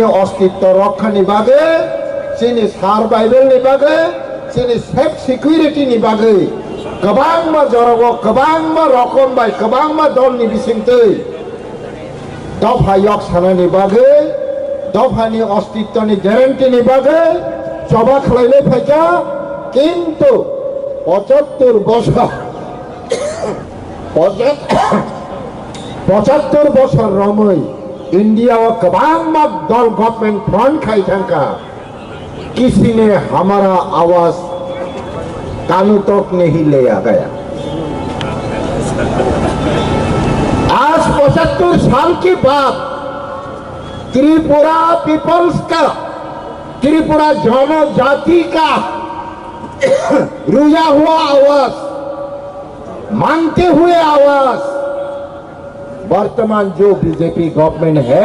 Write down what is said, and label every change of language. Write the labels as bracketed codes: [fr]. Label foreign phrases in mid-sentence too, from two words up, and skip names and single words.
[trp] अस्तित्व रक्षानि बागै चिनि सार्भाइभेलनि बागै चिनि सेफ सिकिउरिटिनि बागै गोबां मा जराबो गोबां मा रकम बाय गोबां मा दलनि बिसिंतै दफा यक सानानि बागै दफानि अस्तित्वनि ग्यारेन्टिनि बागै जबा खालायले फायका किन्तु 75 বছর 75 বছর रमै इंडिया गोबां मा दल [en] government front [trp] खाई थांका [hi] किसी ने हमारा आवाज कानू तक नहीं लिया गया। आज 75 साल के बाद त्रिपुरा पीपल्स का त्रिपुरा जनजाति का रुया हुआ आवाज मांगते हुए आवाज वर्तमान जो बीजेपी गवर्नमेंट है